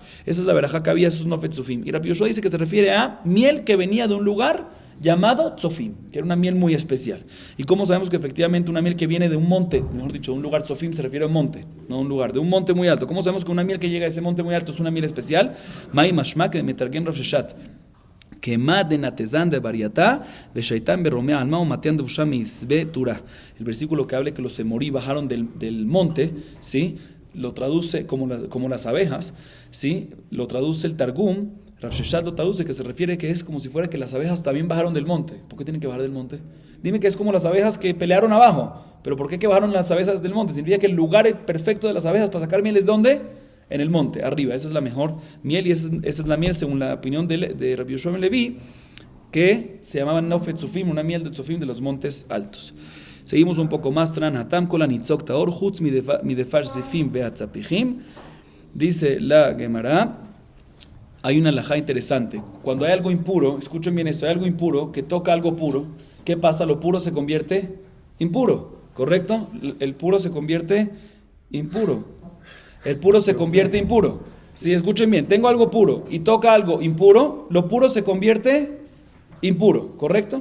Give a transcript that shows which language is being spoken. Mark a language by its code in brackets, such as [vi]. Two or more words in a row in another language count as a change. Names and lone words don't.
[es] Esa es la verajá que había, eso es Nofetzufim. Y Rabbi Yoshua dice que se refiere a miel que venía de un lugar llamado tzofim, que era una miel muy especial. ¿Y cómo sabemos que efectivamente una miel que viene de un monte, mejor dicho, un lugar tzofim se refiere a un monte, no a un lugar, de un monte muy alto? ¿Cómo sabemos que una miel que llega a ese monte muy alto es una miel especial? [arc] מאי משמע que מתרגם רב ששת. [es] El versículo que habla que los emorí bajaron del monte, ¿sí? Lo traduce como las abejas, ¿sí? Lo traduce el Targum. Rav Sheshat lo traduce, que se refiere que es como si fuera que las abejas también bajaron del monte. ¿Por qué tienen que bajar del monte? Dime que es como las abejas que pelearon abajo. Pero ¿por qué que bajaron las abejas del monte? Significa que el lugar perfecto de las abejas para sacar miel es ¿dónde? En el monte, arriba. Esa es la mejor miel y esa es la miel según la opinión de Rabbi Yoshua ben Levi, que se llamaba Nofet Tzufim, una miel de Tzufim de los montes altos. Seguimos un poco más. [he] תנן התם כל הניצוק טהור חוץ מדבש זיפים והצפיחית. [es] Dice la Gemara, hay una halajá interesante. Cuando hay algo impuro, escuchen bien esto, hay algo impuro que toca algo puro, ¿qué pasa? Lo puro se convierte impuro, ¿correcto? El puro se convierte impuro. El puro se convierte impuro. Si escuchen bien, tengo algo puro y toca algo impuro, lo puro se convierte impuro, ¿correcto?